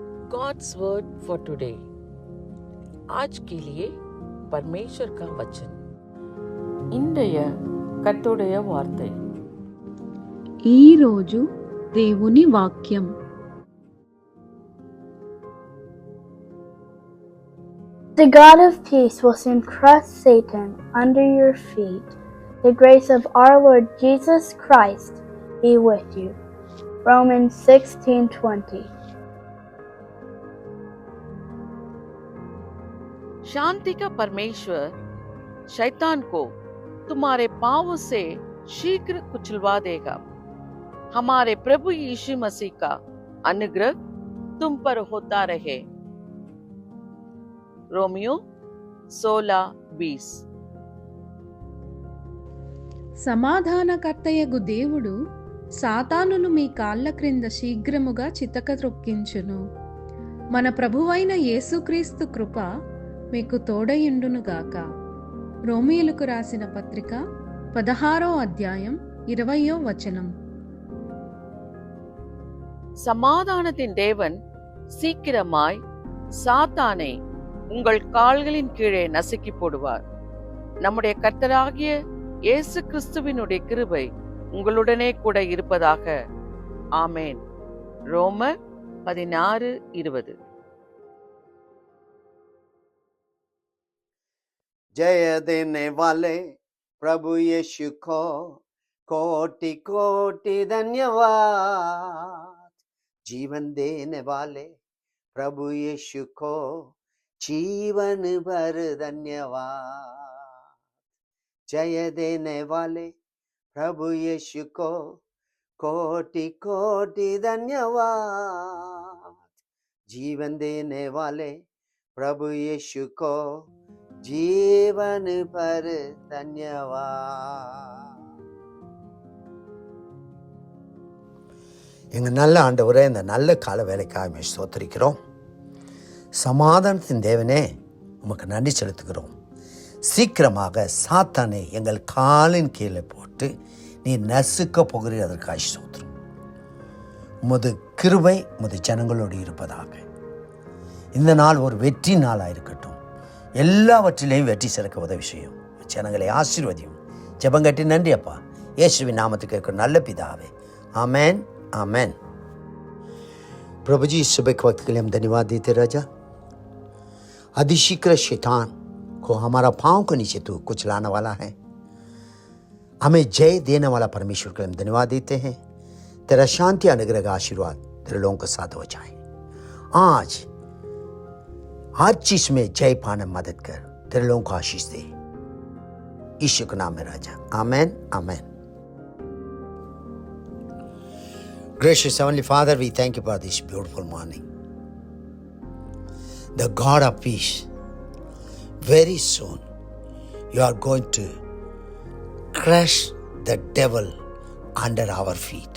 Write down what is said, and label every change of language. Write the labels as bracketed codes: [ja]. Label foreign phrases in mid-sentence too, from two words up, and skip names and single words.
[en] God's word for today. [hi] आज के लिए परमेश्वर का वचन. [ta] இன்றைய கர்த்தருடைய வார்த்தை. [te] ఈరోజు దేవుని వాక్యం. [en] The God of peace will soon crush Satan under your feet. The grace of our Lord Jesus Christ be with you. Romans 16:20. [hi] शांति का परमेश्वर शैतान को तुम्हारे पांवों से शीघ्र कुचलवा देगा. हमारे प्रभु यीशु मसीह का अनुग्रह तुम पर होता रहे. रोमियो 16:20. [te] సమాధానకర్తయగు దేవుడు సాతానును మీ కాళ్ల క్రింద శీఘ్రముగా చితకత్రొక్కించును. మన ప్రభువైన యేసుక్రీస్తు కృప మీకు తోడయుండునుగాక. రోమీయులకు రాసిన పత్రిక 16వ అధ్యాయం 20వ వచనం. [ta] சமாதானத்தின் தேவன் சீக்கிரமாய் சாத்தானை உங்கள் கால்களின் கீழே நசுக்கி போடுவார். நம்முடைய கர்த்தராகிய இயேசு கிறிஸ்துவினுடைய கிருபை உங்களுடனே கூட இருப்பதாக. ஆமேன். ரோமர் 16:20. [hi] जय देने वाले प्रभु यीशु को कोटि कोटि धन्यवाद. जीवन देने वाले प्रभु यीशु को जीवन भर धन्यवाद. जय देने वाले प्रभु यीशु को कोटि कोटि धन्यवाद. जीवन देने वाले प्रभु यीशु को जीवन पर धन्यवाद. [ta] எங்கள் நல்ல ஆண்டவரே, இந்த நல்ல கால வேலைக்காக ஸ்தோத்திரிக்கிறோம். சமாதானத்தின் தேவனே, உமக்கு நன்றி செலுத்துகிறோம். சீக்கிரமாக சாத்தானை எங்கள் காலின் கீழே போட்டு நீ நசுக்க போகிறீர். அதற்காக ஸ்தோத்திரம். உமது கிருபை உமது ஜனங்களோடு இருப்பதாக. இந்த நாள் ஒரு வெற்றி நாளாக இருக்கட்டும். எல்லாவற்றிலையும் வெற்றி சிறக்க உதவி செய்யும். ஜனங்களை ஆசீர்வதியும். ஜெபங்கட்டி நன்றி அப்பா, இயேசுவின் நாமத்துக்கு இருக்கிற நல்ல பிதாவே. [hi] आमेन आमेन. प्रभु जी, सुबह के वक्त के लिए हम धन्यवाद देते राजा. अधिशीघ्र शैतान को हमारा पाँव को नीचे तू कुचलाने वाला है. हमें जय देने वाला परमेश्वर के लिए हम धन्यवाद देते हैं. तेरा शांति अनुग्रह का आशीर्वाद तेरे लोगों के साथ हो जाए. आज हर चीज में जय पाने मदद कर. तेरे लोगों को आशीष दे. यीशु के नाम में राजा. आमेन आमेन. [en] Gracious Heavenly Father, we thank you for this beautiful morning. The God of peace, very soon you are going to crush the devil under our feet.